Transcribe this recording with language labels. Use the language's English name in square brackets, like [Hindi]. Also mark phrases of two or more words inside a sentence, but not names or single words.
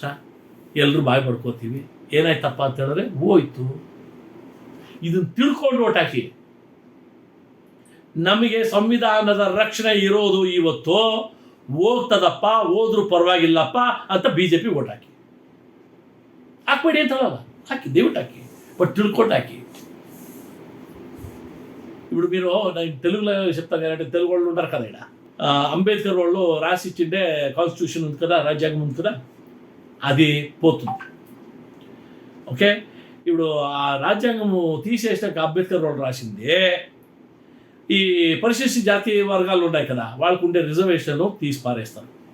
[Kannada] ಎಲ್ಲರೂ ಬಾಯಿ ಪಡ್ಕೋತೀವಿ. ಏನಾಯ್ತಪ್ಪ ಅಂತ ಹೇಳಿದ್ರೆ ಹೋಯ್ತು. ಇದನ್ನು ತಿಳ್ಕೊಂಡು ಓಟ್ ಹಾಕಿ. ನಮಗೆ ಸಂವಿಧಾನದ ರಕ್ಷಣೆ ಇರೋದು ಇವತ್ತು ಹೋಗ್ತದಪ್ಪ, ಹೋದ್ರೂ ಪರವಾಗಿಲ್ಲಪ್ಪ ಅಂತ BJP ಓಟ್ ಹಾಕಿ. ಹಾಕ್ಬೇಡಿ ಅಂತ ಹೇಳಲ್ಲ, ಹಾಕಿ, ದಯವಿಟ್ಟು ಹಾಕಿ, బట్ తిಳ್ಕೊಂಡು ಹಾಕಿ. [Telugu] ఇప్పుడు మీరు తెలుగులో చెప్తాను కదంటే, తెలుగు వాళ్ళు ఉంటారు కదా ఇక్కడ, అంబేద్కర్ వాళ్ళు రాసిచ్చిండే కాన్స్టిట్యూషన్ ఉంది కదా, రాజ్యాంగం ఉంది కదా, అది పోతుంది. ఓకే, ఇప్పుడు ఆ రాజ్యాంగము తీసేసినాక అంబేద్కర్ వాళ్ళు రాసింది ఈ పరిశిష్ట జాతి వర్గాలు ఉన్నాయి కదా, వాళ్ళకు ఉండే రిజర్వేషన్ తీసి పారేస్తారు.